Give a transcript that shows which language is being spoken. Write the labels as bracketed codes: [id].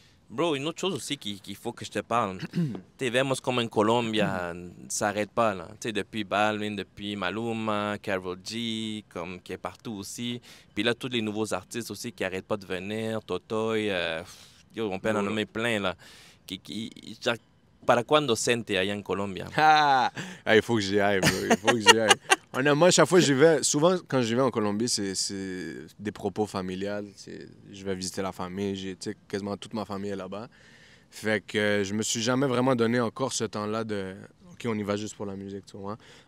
[fr] Bro, une autre chose aussi qu'il faut que je te parle. Tu vemos comme en Colombie, ça s'arrête pas, là. Tu sais, depuis Balvin, depuis Maluma, Karol G, comme qui est partout aussi. Puis là, tous les nouveaux artistes aussi qui arrêtent pas de venir, Totoy, yo, on peut en nommer plein, là. [es] Genre, ¿para cuándo Sente allá en Colombia? [fr] Ah! Il faut que j'y aille, bro. Il faut que j'y aille. Honnêtement, chaque fois que j'y vais, souvent quand j'y vais en Colombie, c'est des propos familiales. Je vais visiter la famille. Quasiment toute ma famille est là-bas. Fait que je me suis jamais vraiment donné encore ce temps-là de OK, on y va juste pour la musique, tu vois.